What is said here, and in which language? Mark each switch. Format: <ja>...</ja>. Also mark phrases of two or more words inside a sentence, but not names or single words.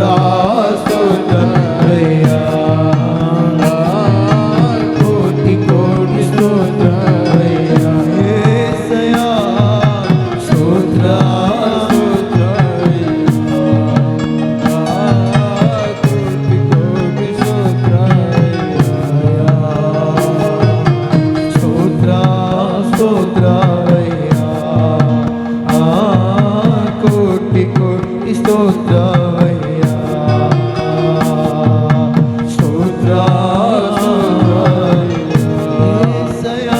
<kn>ಸ್ತೋತ್ರ ಅಯ್ಯ, ಕೋಟಿ ಕೋಟಿ ಸ್ತೋತ್ರ ಅಯ್ಯ. యేసయ్య ಸ್ತೋತ್ರ ಸ್ತೋತ್ರ ಅಯ್ಯ, ಕೋಟಿ ಕೋಟಿ ಸ್ತೋತ್ರ ಅಯ್ಯ.</kn> <te>స్తోత్ర స్తోత్ర అయ్యా కోటి కోటి స్తోత్ర అయ్యా స్తోత్ర స్తోత్ర యేసయ్యా</te>